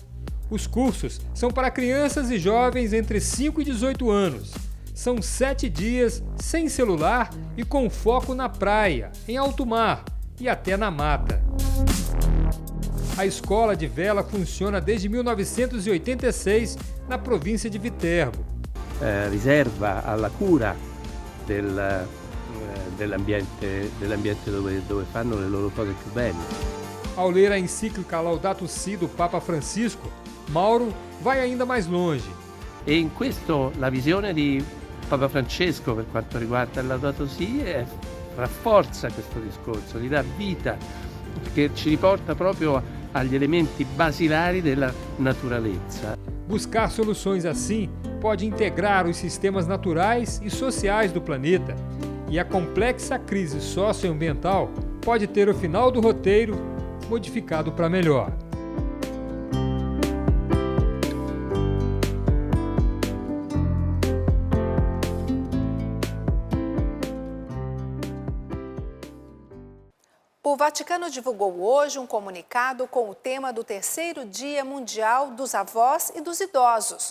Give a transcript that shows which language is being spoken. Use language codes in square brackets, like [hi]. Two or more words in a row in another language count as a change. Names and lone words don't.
[pt] Os cursos são para crianças e jovens entre 5 e 18 anos. São 7 dias sem celular e com foco na praia, em alto mar e até na mata. A escola de vela funciona desde 1986 na província de Viterbo. [it] Riserva alla cura dell'ambiente dove fanno le loro cose più belle. [pt] Ao ler a encíclica Laudato Si do Papa Francisco, Mauro vai ainda mais longe. [it] E in questo la visione di Papa Francesco per quanto riguarda il Laudato Si rafforza questo discorso, gli dà vita, che ci riporta proprio agli elementi basilari della naturalezza. [pt] Buscar soluções assim pode integrar os sistemas naturais e sociais do planeta. E a complexa crise socioambiental pode ter o final do roteiro modificado para melhor. O Vaticano divulgou hoje um comunicado com o tema do terceiro Dia Mundial dos Avós e dos Idosos.